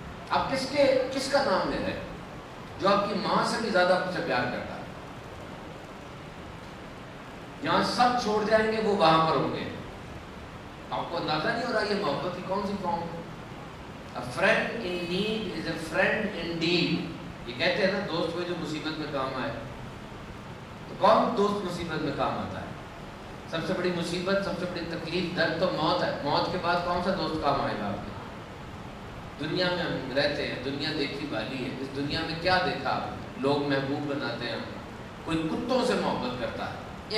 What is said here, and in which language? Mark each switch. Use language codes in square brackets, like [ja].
[ur] آپ کس کا نام لے رہے ہیں جو آپ کی ماں سے بھی زیادہ آپ سے پیار کرتا ہے. یہاں سب چھوڑ جائیں گے وہ وہاں پر ہوں گے. آپ کو اندازہ نہیں ہو رہا یہ محبت کی کون سی فارم ہے. [en] A friend in need is a friend indeed. [ur] یہ کہتے ہیں نا دوست وہ جو مصیبت میں کام آئے. تو کون دوست مصیبت میں کام آتا ہے؟ سب سے بڑی مصیبت، سب سے بڑی تکلیف، درد تو موت ہے. موت کے بعد کون سا دوست کام آئے گا آپ کے؟ دنیا میں ہم رہتے ہیں، دنیا دیکھی والی ہے. اس دنیا میں کیا دیکھا آپ؟ لوگ محبوب بناتے ہیں. کوئی کتوں سے محبت کرتا ہے.